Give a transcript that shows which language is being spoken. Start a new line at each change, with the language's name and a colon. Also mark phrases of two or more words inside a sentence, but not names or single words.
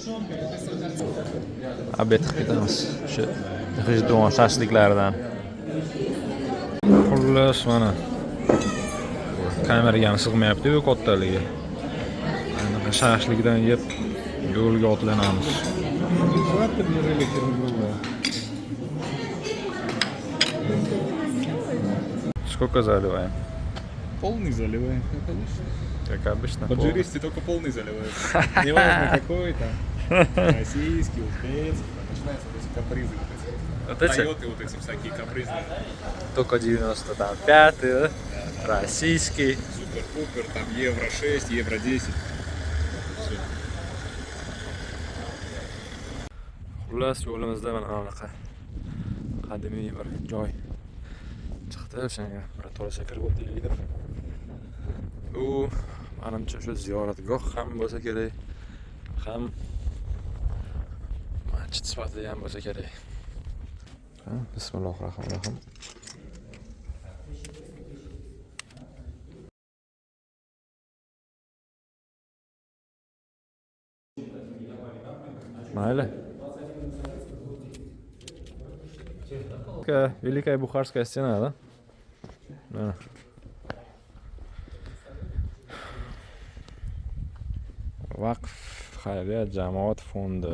Uzbek: Obed qilib ketamiz. Shu G'ijduvon shashliklaridan. Xullas mana kameraga ham sig'mayapti-ku kattaligi. Anaqa shashlikdan yeb yo'lga otlanamiz.
Russian: Сколько заливаем? Полный заливаем, конечно. Как обычно. Поджаристый только полный заливаем. Не важно какой там. Российский, узбекский, там начинаются вот эти капризы. Вот эти? Тойоты вот эти всякие капризные. Только 95, да? Российский. Супер-пупер, там евро 6, евро 10. Все.
Uzbek: Xullas yo'limizda mana bunaqa qadimiy bir joy chiqdi. O'shanga bir to'g'ri kirib o'taylik deb. U menimcha shu ziyoratgoh ham bo'lsa kerak, ham masjid sifatida ham bo'lsa kerak.
Arabic: بسم الله الرحمن الرحيم.
Uzbek: Mayli.
Russian: Великая Бухарская стена, да? Да.
Uzbek: Vaqf, xayriyat, jamoat fondi.